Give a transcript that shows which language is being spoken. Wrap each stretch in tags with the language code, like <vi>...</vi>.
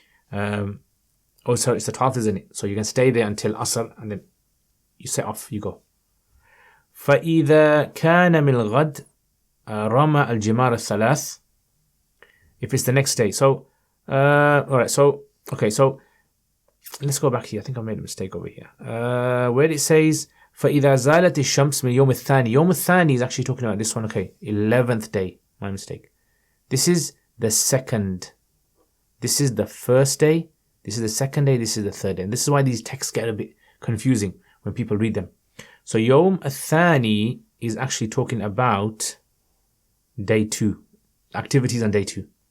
<en>Sorry, it's the 12th, isn't it? So you can stay there until Asr, and then you set off, you go.</en> <ar>فَإِذَا كَانَ مِنْ الْغَدْ رَمَى الْجِمَارَ الثَّلَاثِ.</ar> <en>If it's the next day. So, alright, so, okay, so let's go back here. I think I made a mistake over here. Where it says,</en> <ar>فَإِذَا زَالَتِ الشَّمْسِ مِنْ يَوْمِ الثَّانِي. يوم الثاني</ar> <en>is actually talking about this one. Okay, 11th day. My mistake. This is the second. This is the first day. This is the second day. This is the third day. And this is why these texts get a bit confusing when people read them. So Yawm al-Thani is actually talking about day 2. Activities on day 2.</en>